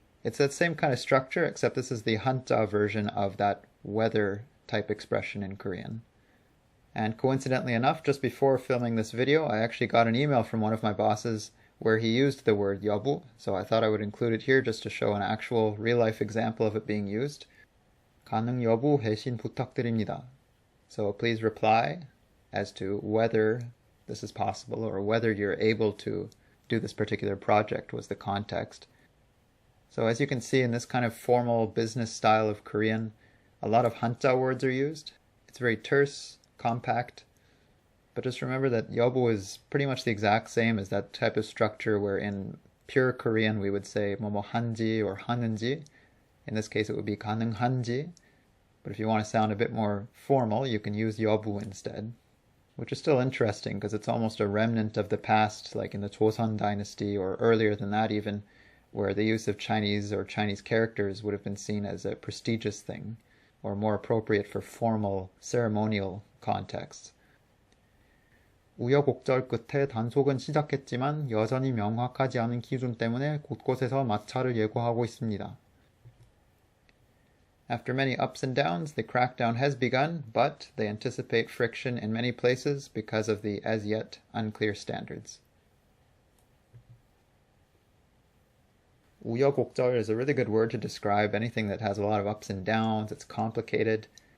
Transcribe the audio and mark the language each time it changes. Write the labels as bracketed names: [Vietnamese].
[English] It's that same kind of structure, except this is the 한자 version of that whether type expression in Korean. And coincidentally enough, just before filming this video, I actually got an email from one of my bosses where he used the word 여부, so I thought I would include it here just to show an actual real-life example of it being used. [Korean] 가능 여부 회신 부탁드립니다. [English] So please reply as to whether this is possible or whether you're able to do this particular project was the context. So as you can see in this kind of formal business style of Korean, a lot of 한자 words are used. It's very terse, compact, but just remember that 여부 is pretty much the exact same as that type of structure where in pure Korean we would say [Korean] 뭐뭐 한지 or 하는지. [English] In this case it would be 가능한지, but if you want to sound a bit more formal you can use 여부 instead, which is still interesting because it's almost a remnant of the past, like in the Joseon dynasty or earlier than that even, where the use of Chinese or Chinese characters would have been seen as a prestigious thing, or more appropriate for formal, ceremonial contexts. [Korean] 우여곡절 끝에 단속은 시작했지만 여전히 명확하지 않은 기준 때문에 곳곳에서 마찰을 예고하고 있습니다. [English] After many ups and downs, the crackdown has begun, but they anticipate friction in many places because of the as yet unclear standards. 우여곡절 is a really good word to describe anything that has a lot of ups and downs, it's complicated.